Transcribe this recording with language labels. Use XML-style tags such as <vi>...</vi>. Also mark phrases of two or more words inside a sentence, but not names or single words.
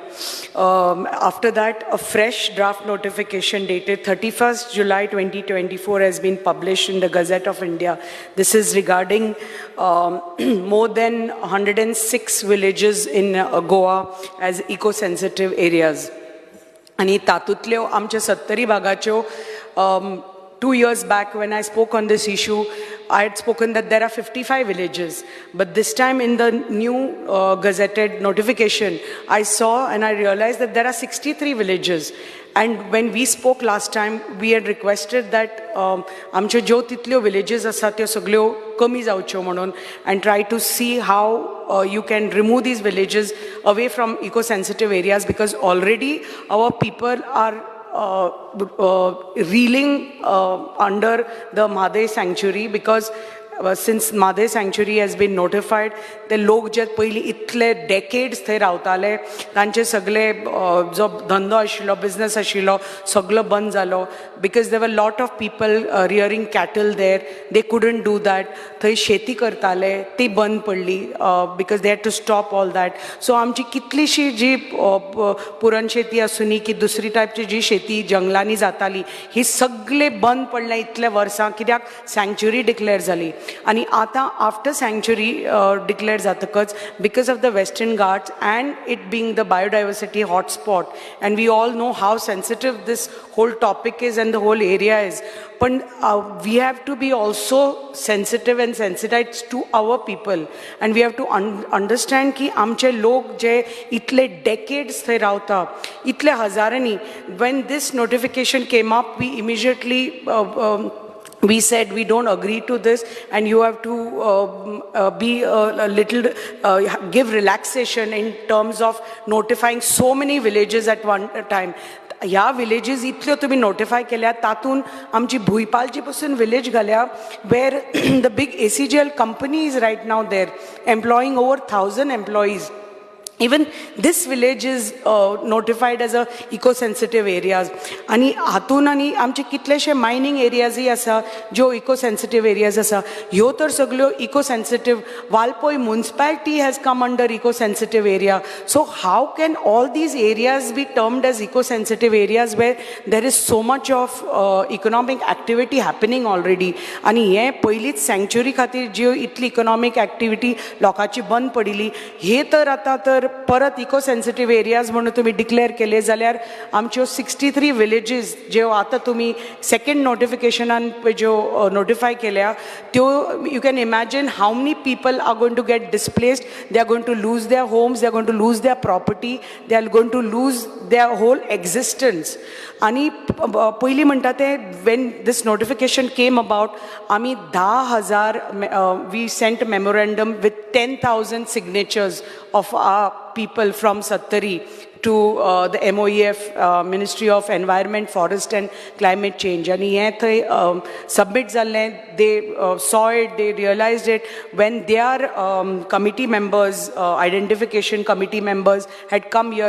<en>After that, a fresh draft notification dated 31st July 2024 has been published in the Gazette of India. This is regarding more than 106 villages in Goa as eco-sensitive areas.</en> <kok>आणि तातूंतल्यो आमच्या 70 भागाच्यो</kok> <en>2 years back when I spoke on this issue, I had spoken that there are 55 villages. But this time in the new gazetted notification, I saw and I realized that there are 63 villages. And when we spoke last time, we had requested that</en> <kok>आमच्यो ज्यो तितल्यो villages आसा त्यो सगळ्यो कमी जावच्यो म्हणून</kok> <en>and try to see how you can remove these villages away from eco-sensitive areas, because already our people are reeling under the Mahadev sanctuary, because since Mahadev sanctuary has been notified, the</en> <kok>लोक जे पयली इतले decades थंय रावताले तांचे सगळे जो धंदो आशिल्लो business आशिल्लो सगळो बंद जालो,</kok> <en>because there were lot of people rearing cattle there. They couldn't do that.</en> <kok>थंय शेती करताले ती बंद पडली</kok> <en>because they had to stop all that.</en> <kok>So आमची कितलीशी जी पुरण शेती आसुनी की दुसरी टायपची जी शेती जंगलांनी जाताली ही सगळे बंद पडले इतले वर्सां, कित्याक</kok> <en>sanctuary declare</en> <kok>जाली. आणि आता</kok> <en>after sanctuary declare</en> <kok>जातकच,</kok> <en>because of the Western Ghats and it being the biodiversity hotspot, and we all know how sensitive this whole topic is and the whole area is, but we have to be also sensitive and sensitized to our people, and we have to understand</en> <kok>की आमचे लोक जे इतले decades थंय रावता इतले हजारानी.</kok> <en>When this notification came up, we immediately we said we don't agree to this, and you have to be a little give relaxation in terms of notifying so many villages at one time.</en> <kok>ह्या विलेजीस इतल्यो तुम्ही नोटिफाय केल्या, तातून आमची भुईपालची पासून विलेज घाल्या,</kok> <en>where the big ACGL company is right now there employing over 1,000 employees. Even this village is notified as a eco-sensitive areas.</en> <kok>आणि हातून आणि आमचे कितलेशे मायनिंग एरियाजय आसा ज्यो</kok> <en>eco-sensitive areas</en> <kok>आसा, ह्यो तर सगळ्यो eco-sensitive.</kok> <en>Valpoi municipality has come under eco-sensitive area. So how can all these areas be termed as eco-sensitive areas where there is so much of economic activity happening already?</en> <kok>आणि हे पयलीच सँक्च्युरी खातीर ज्यो इतली</kok> <en>economic activity</en> <kok>लोकांची बंद पडिली, हे तर आता तर परत</kok> <en>eco sensitive areas</en> <kok>म्हणून तुम्ही डिक्लेअर केले जाल्यार आमच्यो 63 विलेजीस ज्यो आता तुम्ही सेकंड नोटिफिकेशनान ज्यो नोटिफाय केल्या त्यो,</kok> <en>you can imagine how many people are going to get displaced. they are going to lose their homes, they are going to lose their property, they are going to lose their whole existence.</en> <kok>आणि पयलीं म्हणटा ते</kok> <en>when this notification came about, आमी 10,000 we sent memorandum with 10,000 signatures of our people from Sattari to the MOEF, Ministry of Environment, Forest and Climate Change. And he submit zalle, they saw it, they realized it when their committee members, identification committee members had come here.</en>